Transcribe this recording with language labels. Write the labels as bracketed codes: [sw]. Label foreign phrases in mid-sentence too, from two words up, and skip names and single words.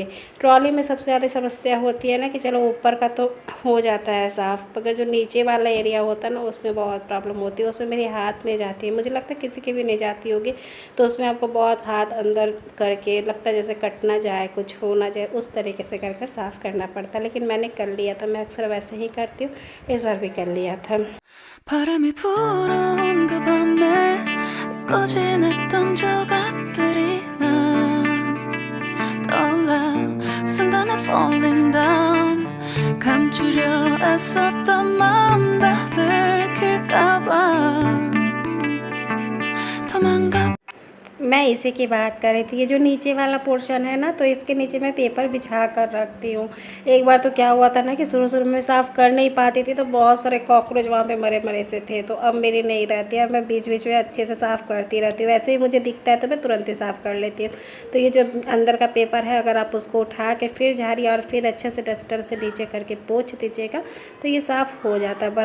[hi] ट्रॉली में सबसे ज़्यादा समस्या होती है ना कि चलो ऊपर का तो हो जाता है साफ़, मगर जो नीचे वाला एरिया होता है ना उसमें बहुत प्रॉब्लम होती है। उसमें मेरी हाथ नहीं जाती है, मुझे लगता है किसी की भी नहीं जाती होगी। तो उसमें आपको बहुत हाथ अंदर करके लगता है जैसे कट ना जाए, कुछ हो ना जाए, उस तरीके से कर साफ़ करना पड़ता है। लेकिन मैंने कर लिया था, मैं अक्सर वैसे ही करती हूँ, इस बार भी कर लिया था। [ko] 바람이 불어온 그 밤에 꺼진 했던 조각들이 난 떠올라 순간에 [en] falling down [ko] 감추려 애썼던 마음 다 들킬까봐 도망가 [hi] मैं इसी की बात कर रही थी। ये जो नीचे वाला पोर्शन है ना, तो इसके नीचे मैं पेपर बिछा कर रखती हूँ। एक बार तो क्या हुआ था ना कि शुरू में साफ़ कर नहीं पाती थी, तो बहुत सारे कॉकरोच वहाँ पे मरे मरे से थे। तो अब मेरी नहीं रहती है, अब मैं बीच बीच में अच्छे से साफ़ करती रहती हूँ। वैसे ही मुझे दिखता है तो मैं तुरंत ही साफ़ कर लेती हूँ। तो ये जो अंदर का पेपर है, अगर आप उसको उठा के फिर झाड़िए और फिर अच्छे से डस्टर से नीचे करके पोंछ दीजिएगा तो ये साफ़ हो जाता है।